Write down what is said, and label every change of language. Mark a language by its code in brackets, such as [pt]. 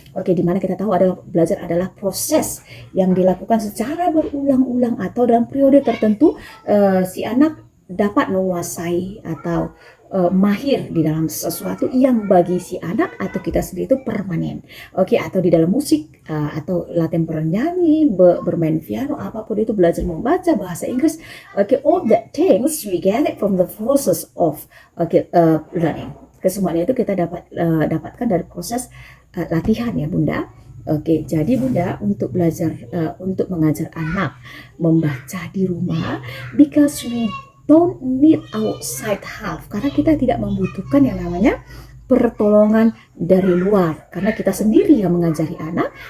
[id] Di mana kita tahu belajar adalah proses yang dilakukan secara berulang-ulang atau dalam periode tertentu si anak dapat menguasai atau mahir di dalam sesuatu yang bagi si anak atau kita sendiri itu permanen. Atau di dalam musik atau latihan bernyanyi, bermain piano, apapun itu, belajar membaca, bahasa Inggris. [en] All that things we get it from the process of learning. [id] Kesemuanya itu kita dapatkan dari proses latihan ya Bunda. Jadi Bunda, untuk belajar untuk mengajar anak membaca di rumah, [en] because we don't need outside help, [id] karena kita tidak membutuhkan yang namanya pertolongan dari luar, karena kita sendiri yang mengajari anak.